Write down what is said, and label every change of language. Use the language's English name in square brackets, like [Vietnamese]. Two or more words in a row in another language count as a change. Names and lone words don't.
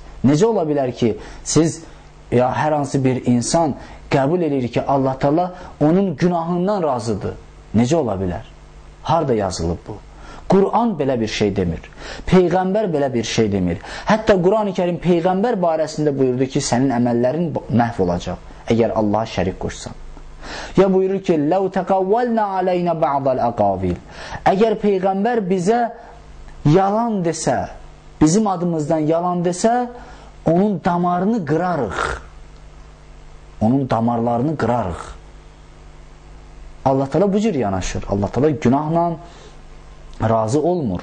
[Azerbaijani] Necə ola bilər ki, siz ya hər hansı bir insan qəbul edir ki, Allah Teala onun günahından razıdır? Necə ola bilər? Harada yazılıb bu? Quran belə bir şey demir. Peyğəmbər belə bir şey demir. Hətta Quran-ı Kərim Peyğəmbər barəsində buyurdu ki, sənin əməllərin məhv olacaq, əgər Allaha şərik qoşsan. Ya buyurur ki, [Arabic] لَوْ تَقَوَّلْنَا عَلَيْنَا بَعْضَ الْأَقَاوِيلِ. [Azerbaijani] Əgər Peyğəmbər bizə yalan desə, bizim adımızdan yalan desə, onun damarını qırarıq. Onun damarlarını qırarıq. Allah Teala bu cür yanaşır. Allah Teala günahla razı olmur.